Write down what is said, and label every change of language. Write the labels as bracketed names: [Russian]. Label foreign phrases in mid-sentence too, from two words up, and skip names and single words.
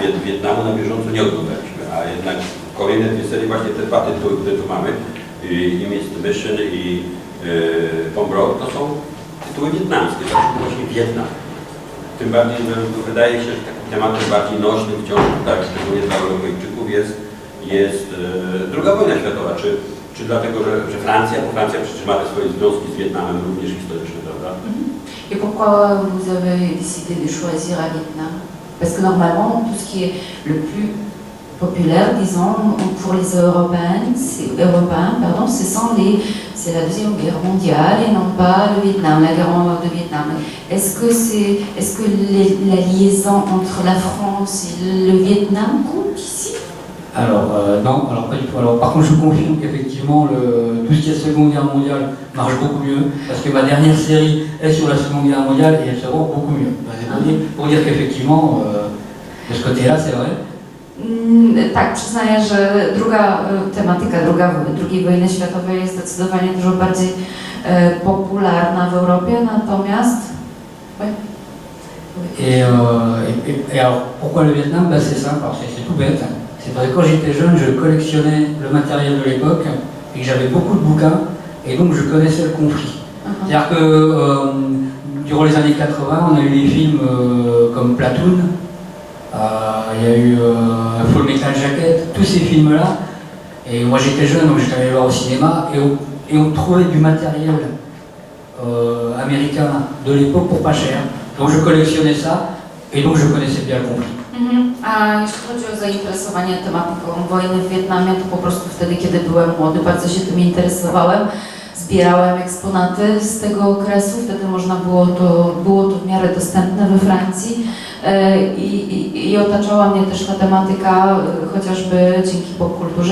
[Polish] Wietnamu na bieżąco nie oglądaliśmy, a jednak kolejne dwie serie, właśnie te dwa tytuły, które tu mamy, Image Mission i Bomb Road, to są tytuły wietnamskie, to jest właśnie Wietnam. Tym bardziej, że wydaje się, że takim tematem bardziej nośnym wciąż, tak, szczególnie dla Europejczyków jest II wojna światowa. Czy dlatego, że Francja, bo Francja przecież ma te swoje związki z Wietnamem również historyczne, prawda? [French] Et pourquoi vous avez décidé de choisir à Vietnam? Parce que normalement, tout ce qui est le plus populaire, disons, pour les Européens, c'est la Deuxième Guerre mondiale et non pas le Vietnam, la guerre de Vietnam. Est-ce que la liaison entre la France et le Vietnam compte ici? Alors non, alors pas du tout. Alors par contre je confirme qu'effectivement tout ce qui est Seconde Guerre mondiale marche beaucoup mieux, parce que ma dernière série est sur la Seconde Guerre mondiale et elle se vend beaucoup mieux. Pour dire qu'effectivement, de ce côté-là, c'est vrai. [Polish] Tak, przyznaję, że druga tematyka II wojny światowej jest zdecydowanie dużo bardziej popularna w Europie, natomiast... [French] Et alors, pourquoi le Vietnam? Ben, c'est simple, c'est tout bête. C'est parce que quand j'étais jeune, je collectionnais le matériel de l'époque et que j'avais beaucoup de bouquins et donc je connaissais le conflit. C'est-à-dire que durant les années 80, on a eu des films comme Platoon, il y a eu Full Metal Jacket, tous ces films-là. Et moi j'étais jeune, donc j'étais allé voir au cinéma et on trouvait du matériel américain de l'époque pour pas cher. Donc je collectionnais ça et donc je connaissais bien le conflit. [Polish] A jeśli chodzi o zainteresowanie tematyką wojny w Wietnamie, to po prostu wtedy, kiedy byłem młody, bardzo się tym interesowałem. Zbierałem eksponaty z tego okresu, wtedy można było to w miarę dostępne we Francji i otaczała mnie też ta tematyka, chociażby dzięki popkulturze.